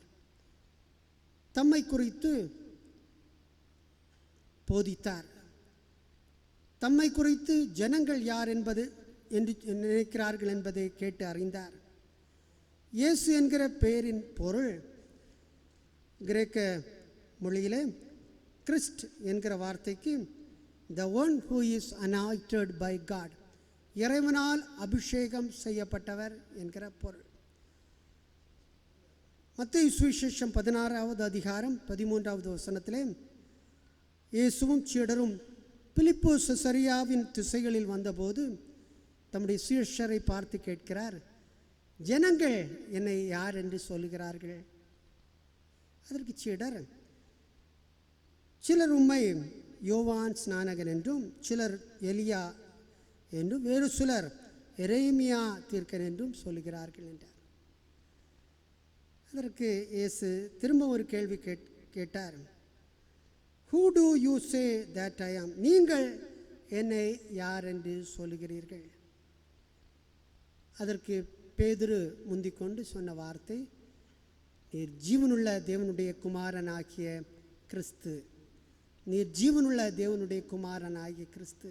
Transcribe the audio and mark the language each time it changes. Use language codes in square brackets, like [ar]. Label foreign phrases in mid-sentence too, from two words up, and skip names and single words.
[ta] தம்மை குறித்து போதித்தார். தம்மை குறித்து ஜனங்கள் யார் என்பது என்று நினைக்கிறார்கள் என்பதை கேட்டு அறிந்தார். இயேசு என்கிற பெயரின் பொருள் கிரேக்க மொழியிலே கிறிஸ்ட் என்கிற வார்த்தைக்கு [en] the one who is anointed by God, [ta] இறைவனால் அபிஷேகம் செய்யப்பட்டவர் என்கிற பொருள். மத்தேயு சுவிசேஷம் 16வது அதிகாரம் 13வது வசனத்திலே இயேசுவும் சீடரும் பிலிப்பு செசரியாவின் திசைகளில் வந்தபோது தம்முடைய சீஷரை பார்த்து கேட்கிறார், ஜனங்கள் என்னை யார் என்று சொல்லுகிறார்கள்? அதற்கு சீடர், சிலர் உம்மை யோவான் ஸ்நானகன் என்றும், சிலர் எலியா என்றும், வேறு சிலர் எரேமியா தீர்க்கன் என்றும் சொல்லுகிறார்கள் என்றார். அதற்கு இயேசு திரும்ப ஒரு கேள்வி கேட்டார். [en] Who do you say that I am? [ta] நீங்கள் என்னை யார் என்று சொல்லுகிறீர்கள்? அதற்கு பேதுரு முந்திக்கொண்டு சொன்ன வார்த்தை, நீர் ஜீவனுள்ள தேவனுடைய குமாரனாகிய கிறிஸ்து. நீர் ஜீவனுள்ள தேவனுடைய குமாரனாகிய கிறிஸ்து.